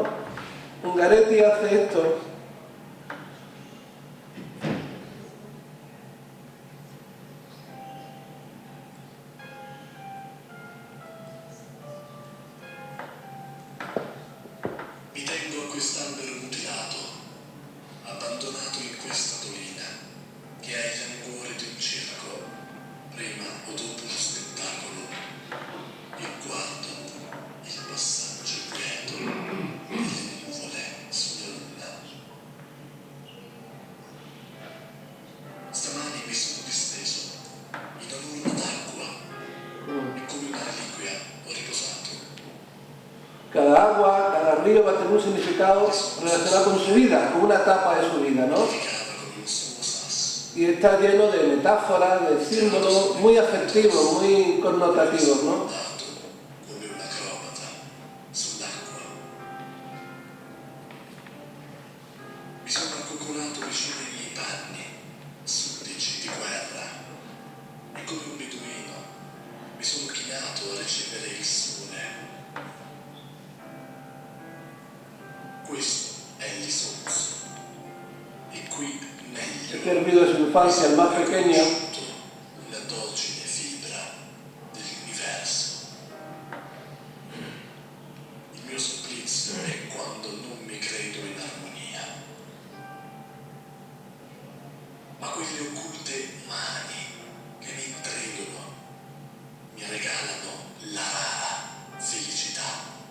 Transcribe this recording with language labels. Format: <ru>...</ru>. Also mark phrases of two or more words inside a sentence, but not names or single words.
<es>Ungaretti hace esto.</es> <it>Mi tengo a quest'albero mutilato, abbandonato in questa dolina, che ha il languore di un circo, prima o dopo lo spettacolo, e guardo il passaggio quieto delle nuvole sulla luna. Stamani mi sono disteso in un'urna d'acqua e come una reliquia ho riposato.</it> <es>Cada agua, cada río va a tener un significado relacionado con su vida, con una etapa de su vida, ¿no? Y está lleno de metáforas, de símbolos muy afectivos, muy connotativos, ¿no?</es> <it>Mi sono accoccolato vicino ai miei panni, sudici di guerra, e come un beduino mi sono chinato a ricevere il sole. Questo è l'Isonzo, e qui meglio</it> <es>Este olvido de su infancia, el más pequeño,</es> <it>la docile fibra dell'universo. Il mio supplizio è quando non mi credo in armonia. Ma quelle occulte mani e mi intrigano, mi regalano la rara felicità.</it>